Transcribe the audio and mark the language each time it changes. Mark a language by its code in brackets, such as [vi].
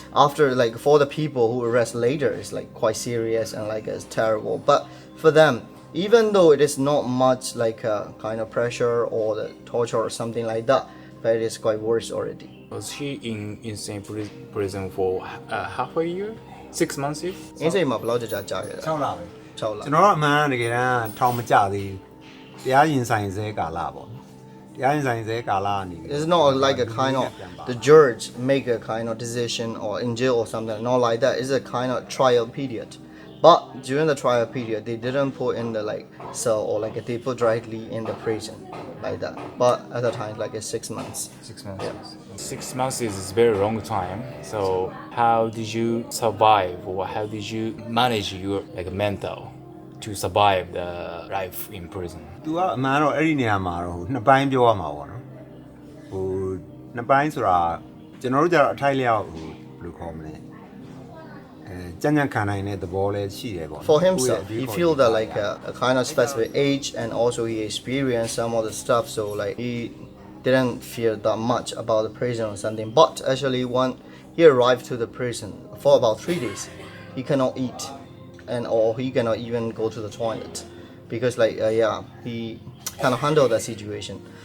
[en] After like for the people who arrest later it's like quite serious and like it's terrible. But for them, even though it is not much like a kind of pressure or the torture or something like that, but it is quite worse already. Was he in insane prison for half a year? 6 months? [my] Insane မှာဘယ်လောက်ကြာကြာခဲ့တာ 6လပဲ 6လ ကျွန်တော်တို့အမှန်တကယ်တမ်းထောင်မကြသေးဘူးတရားရင်ဆိုင်စဲကာလပေါ့တရားရင်ဆိုင်စဲကာလကနေ [en] It's not like a kind of the judge make a kind of decision or in jail or something, not like that. It's a kind of trial period. But during the trial period, they didn't put in the like cell or like they put directly in the prison like that. But at the time, like it's 6 months. 6 months. Yeah. 6 months is a very long time. So how did you survive, or how did you manage your like mental to survive the life in prison? [my] तू ကအမှန်တော့အဲ့ဒီနေရာမှာတော့နှစ်ပိုင်းပြောရမှာပေါ့နော်ဟိုနှစ်ပိုင်းဆိုတာကျွန်တော်တို့ကျတော့အထိုက်လျောက်ဟိုဘယ်လိုခေါ်မလဲကြံ့ကြံ့ခံနိုင်တဲ့သဘောလည်းရှိတယ်ပေါ့ [en] For himself, he feel that like a kind of specific age and also he experienced some of the stuff, so like he didn't fear that much about the prison or something. But actually when he arrived to the prison for about 3 days, he cannot eat and or he cannot even go to the toilet because like he kind of handled that situation.